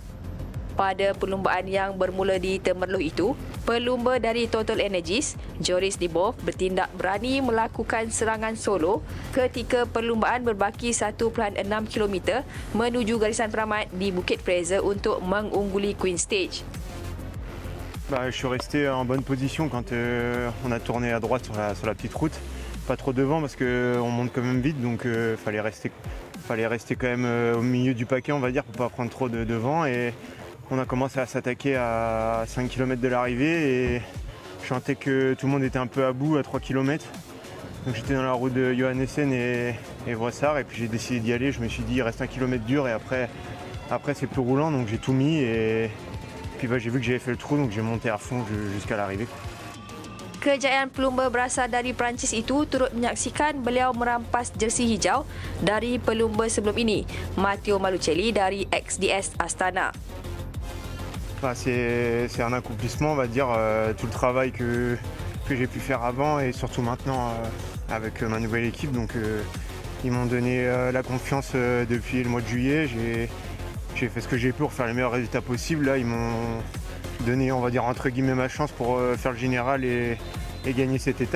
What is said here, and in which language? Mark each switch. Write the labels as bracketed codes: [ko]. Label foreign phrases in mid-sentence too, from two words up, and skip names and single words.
[ms] Pada perlumbaan yang bermula di Temerloh itu, pelumba dari Total Energies, Joris Dibov bertindak berani melakukan serangan solo ketika perlumbaan berbaki 1.6 km menuju garisan penamat di Bukit Fraser untuk mengungguli [en] Queen Stage. [fr] Je suis resté en bonne position quand on a tourné à droite sur la petite route. Pas trop devant parce qu'on monte quand même vite, donc fallait rester quand même au milieu du paquet, on va dire, pour pas prendre trop de vent. Et on a commencé à s'attaquer à 5 km de l'arrivée et je sentais que tout le monde était un peu à bout à 3 km. Donc j'étais dans la route de Johannessen et Vressard et puis j'ai décidé d'y aller. Je me suis dit il reste 1 km dur et après c'est plus roulant, donc j'ai tout mis et puis j'ai vu que j'avais fait le trou, donc j'ai monté à fond jusqu'à l'arrivée. [ms] Kejayaan pelumba berasal dari Perancis itu turut menyaksikan beliau merampas jersey hijau dari pelumba sebelum ini, Matteo Malucelli dari XDS Astana. [fr] Enfin, c'est un accomplissement, on va dire, tout le travail que j'ai pu faire avant et surtout maintenant avec ma nouvelle équipe. Donc ils m'ont donné la confiance depuis le mois de juillet. J'ai fait ce que j'ai pu pour faire les meilleurs résultats possibles. Là, ils m'ont donné, on va dire, entre guillemets, ma chance pour faire le général et gagner cette étape.